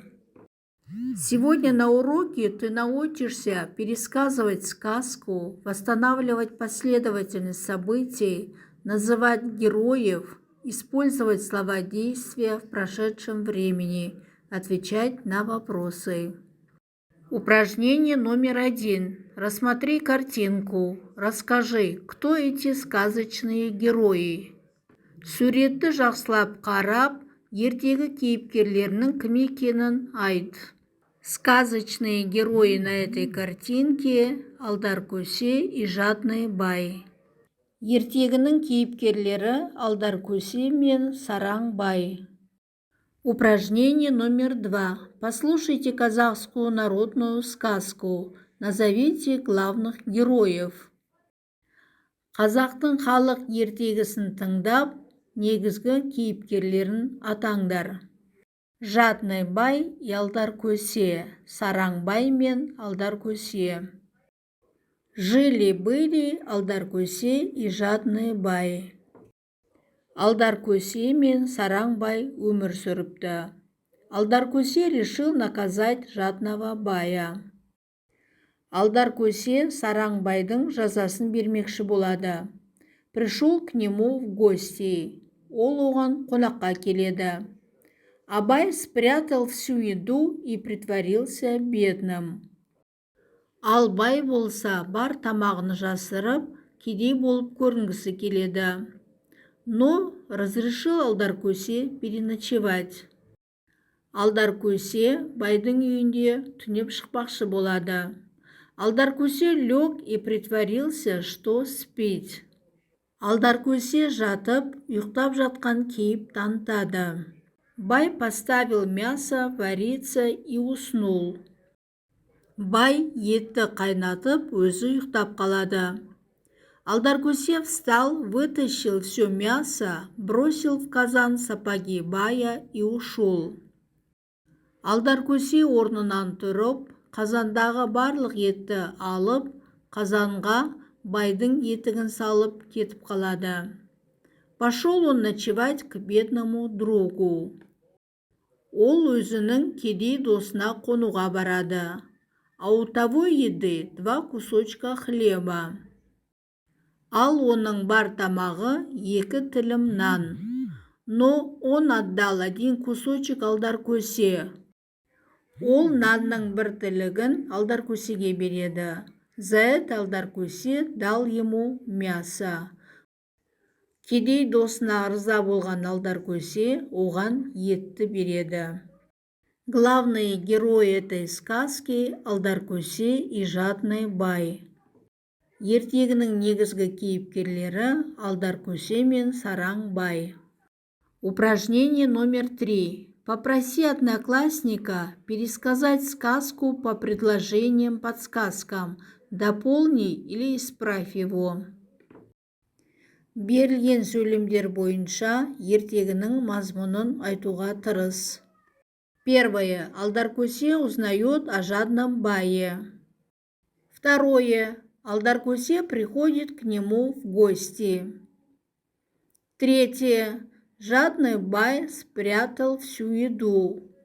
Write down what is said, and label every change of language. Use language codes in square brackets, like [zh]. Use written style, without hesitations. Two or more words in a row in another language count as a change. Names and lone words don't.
[ru] Сегодня на уроке ты научишься пересказывать сказку, восстанавливать последовательность событий, называть героев, использовать слова действия в прошедшем времени, отвечать на вопросы. Упражнение номер 1. Рассмотри картинку. Расскажи, кто эти сказочные герои. [kk] Суретті жақсылап қарап, ертегі кейіпкерлерінің кім екенін айт. [ru] Сказочные герои на этой картинке – Алдаркөсе и Жадный бай. [kk] Ертегінің кейіпкерлері Алдаркөсе мен Сараң бай. [ru] Упражнение номер 2. Послушайте казахскую народную сказку. Назовите главных героев. [kk] Қазақтың халық ертегісін тыңдап, негізгі кейіпкерлерін атаңдар. [ru] Жадный бай и Алдаркөсе, [kk] Сараң бай мен Алдаркөсе. [ru] Жили-были Алдаркөсе и Жадный бай. [kk] Алдаркөсе мен Сараң бай өмір сүріпті. [ru] Алдаркөсе решил наказать Жадного бая. [kk] Алдаркөсе Сараң байдың жазасын бермекші болады. [ru] Пришел к нему в гости. [kk] Ол оған қонаққа келеді. [ru] Абай спрятал всю еду и притворился бедным. [kk] Ал бай болса бар тамағын жасырып, кедей болып көрінгісі келеді. [ru] Но разрешил Алдаркөсе переночевать. [kk] Алдаркөсе байдың үйінде түнеп шықпақшы болады. [ru] Алдаркөсе лег и притворился, что спит. [kk] Алдаркөсе жатып, ұйықтап жатқан кейіп танытады. [ru] Бай поставил мясо вариться и уснул. [kk] Бай етті қайнатып, өзі ұйықтап қалады. [ru] Алдаркөсе встал, вытащил все мясо, бросил в казан сапоги бая и ушел. [kk] Алдаркөсе орнынан тұрып, қазандағы барлық етті алып, қазанға байдың етігін салып кетіп қалады. [ru] Пошел он ночевать к бедному другу. [kk] Ол өзінің кедей досына қонуға барады. [ru] А у того еды 2 кусочка хлеба. [kk] Ал оның бар тамағы 2 тілім нан. [ru] Но он отдал 1 кусочек Алдаркөсе. [kk] Ол нанның 1 тілігін Алдаркөсеге береді. [ru] За это Алдаркөсе дал ему мясо. [kk] Кедей досына ырза болған Алдаркөсе оған етті береді. [ru] Главные герои этой сказки – Алдаркөсе и Жадный бай. [kk] Ертегінің негізгі кейіпкерлері Алдаркөсе мен Сараң бай. [ru] Упражнение номер 3. Попроси одноклассника пересказать сказку по предложениям-подсказкам. Дополни или исправь его. [kk] Берілген сөйлемдер бойынша ертегінің мазмұнын айтуға тырыс. [ru] Первое. Алдаркөсе узнает о Жадном бае. Второе. Алдаркөсе приходит к нему в гости. Третье. Жадный бай спрятал всю еду.